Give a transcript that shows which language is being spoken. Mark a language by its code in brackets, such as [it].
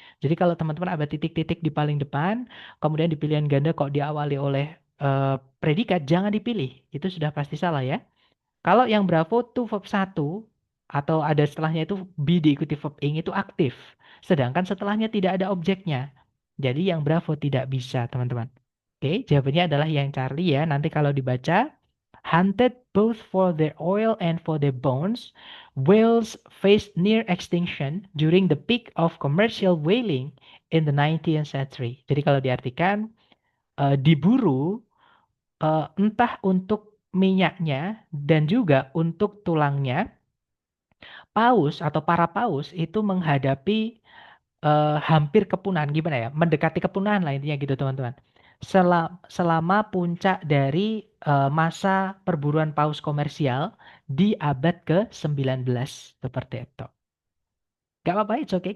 [id] Jadi kalau teman-teman ada titik-titik di paling depan, kemudian di pilihan ganda kok diawali oleh predikat, jangan dipilih. Itu sudah pasti salah ya. Kalau yang Bravo tuh verb 1 atau ada setelahnya itu be diikuti verb ing itu aktif. Sedangkan setelahnya tidak ada objeknya. Jadi yang Bravo tidak bisa, teman-teman. Oke, jawabannya adalah yang Charlie ya. Nanti kalau dibaca, [en] hunted both for their oil and for their bones, whales faced near extinction during the peak of commercial whaling in the 19th century. [id] Jadi kalau diartikan, diburu entah untuk minyaknya dan juga untuk tulangnya, paus atau para paus itu menghadapi hampir kepunahan, gimana ya? Mendekati kepunahan lah intinya gitu, teman-teman. Selama puncak dari masa perburuan paus komersial di abad ke-19 seperti itu. Gak apa-apa, [en] it's okay.